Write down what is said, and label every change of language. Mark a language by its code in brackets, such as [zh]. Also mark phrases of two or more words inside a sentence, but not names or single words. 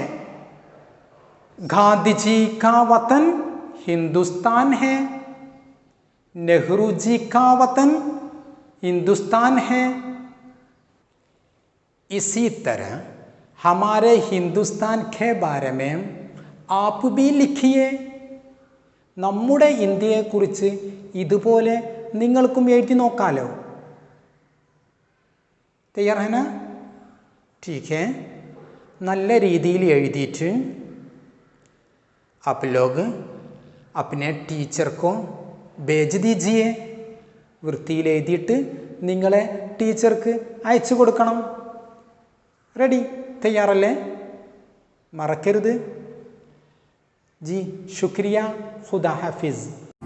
[hi] गांधी जी का वतन हिंदुस्तान है, नेहरू जी का वतन हिंदुस्तान है. इसी तरह हमारे हिंदुस्तान के बारे में आप भी लिखिए. [ml] നമ്മുടെ ഇന്ത്യയെക്കുറിച്ച് ഇതുപോലെ നിങ്ങൾക്കും എഴുതി നോക്കാലോ. [hi] तैयार है ना? ठीक है. [ml] നല്ല രീതിയിൽ എഴുതിയിട്ട് [hi] आप लोग अपने टीचर को भेज दीजिए. [ml] വൃത്തിയിൽ എഴുതിയിട്ട് നിങ്ങളെ ടീച്ചർക്ക് അയച്ചു കൊടുക്കണം. റെഡി? തയ്യാറല്ലേ? മറക്കരുത്. [hi] जी शुक्रिया. खुदा हाफिज़.